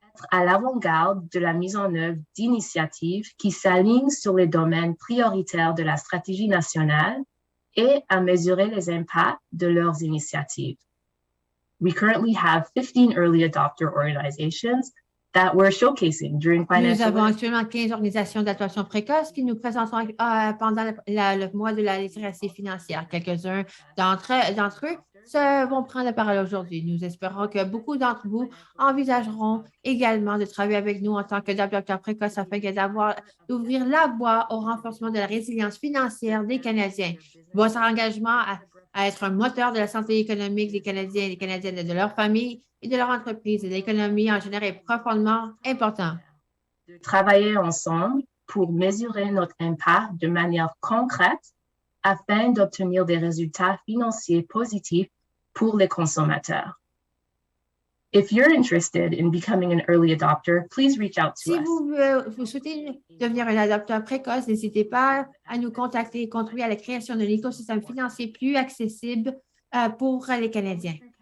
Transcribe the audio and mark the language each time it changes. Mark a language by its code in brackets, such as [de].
[fr] À l'avant-garde de la mise en œuvre d'initiatives qui s'alignent sur les domaines prioritaires de la stratégie nationale et à mesurer les impacts de leurs initiatives. [en] We currently have 15 early adopter organizations that we're showcasing during financial. [fr] Nous avons actuellement 15 organisations d'adoption précoce qui nous présentons pendant le mois de la littératie financière. Quelques-uns d'entre eux vont prendre la parole aujourd'hui. Nous espérons que beaucoup d'entre vous envisageront également de travailler avec nous en tant que adopteurs précoces afin d'ouvrir la voie au renforcement de la résilience financière des Canadiens. Votre engagement à être un moteur de la santé économique des Canadiens et des Canadiennes et de leur famille et de leur entreprise et de l'économie en général est profondément important. Travailler ensemble pour mesurer notre impact de manière concrète afin d'obtenir des résultats financiers positifs pour les consommateurs. [en] If you're interested in becoming an early adopter, please reach out to [fr] Si [en] us. [fr] vous souhaitez devenir un adopteur précoce, n'hésitez pas à nous contacter et contribuer à la création d'un écosystème financier plus accessible pour les Canadiens.